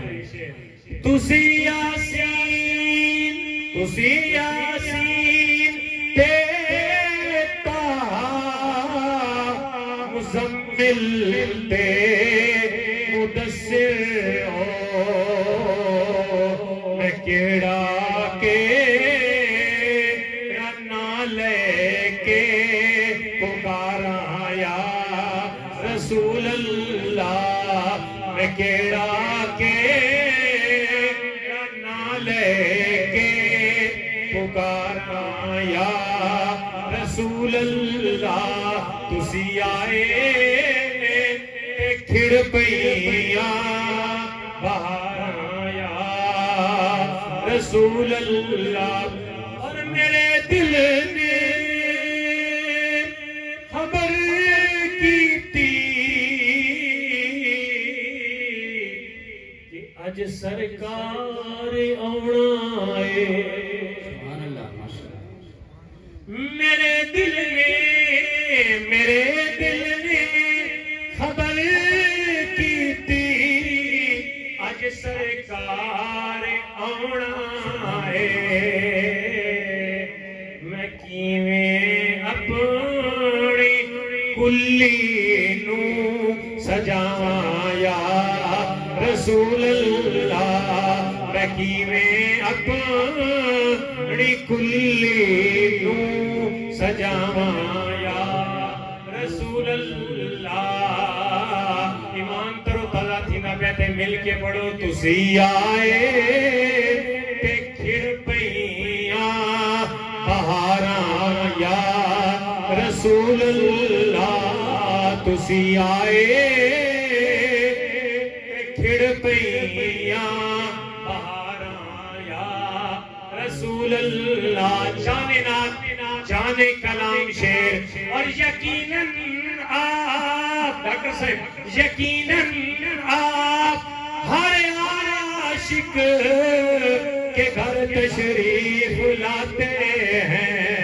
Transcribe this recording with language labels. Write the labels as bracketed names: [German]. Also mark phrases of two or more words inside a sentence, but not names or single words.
[Punjabi] تسی یاسین تے تہا مزمل تے مدثر میں کیڑا کے رنا لے کے پکاراں [Arabic] یا رسول اللہ. [Punjabi] میں کیڑا کے رنا لے کے پکاراں [Arabic] یا رسول اللہ. [Punjabi] تسی آئے تے کھڑ پئیاں بہاراں [Arabic] یا رسول اللہ. [Punjabi] اور میرے دل نے خبر کیتی کہ اج سرکار آونا ہے. میرے دل نے خبر کیتی اج سرکار آونا ہے. میں کیویں اپنی کلی نو سجاواں [Arabic] یا رسول اللہ. [Punjabi] میں کیویں اپنی کلی نو سجاواں [Arabic] یا رسول اللہ. [Punjabi] ایمان ترو تازہ تھی نہ بیٹھے مل کے پڑھو. تسی آئے تے کھڑ پئیاں بہاراں [Arabic] یا رسول اللہ. [Punjabi] تسی آئے تے کھڑ پئیاں بہاراں [Arabic] یا رسول اللہ. جانے نات جانے کلام شیر. [Urdu] اور یقیناً آپ ڈاکٹر صاحب یقیناً آپ ہر عاشق کے گھر تشریف لاتے ہیں.